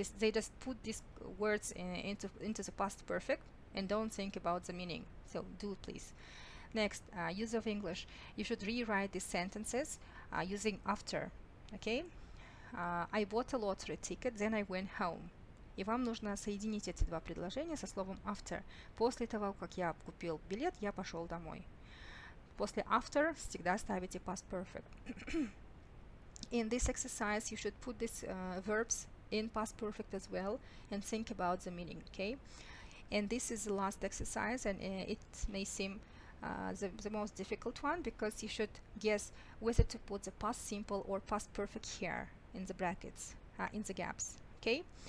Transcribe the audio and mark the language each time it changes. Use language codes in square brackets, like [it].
[en] They just put these words into the past perfect and don't think about the meaning. So do please. Next, use of English. You should rewrite these sentences using after, okay? I bought a lottery ticket, then I went home. [ru] И вам нужно соединить эти два предложения со словом after. После того, как я купил билет, я пошел домой. После after всегда ставите past perfect. [en] In this exercise, you should put these verbs in past perfect as well and think about the meaning, okay? And this is the last exercise, and it may seem the most difficult one, because you should guess whether to put the past simple or past perfect here in the brackets, in the gaps, okay?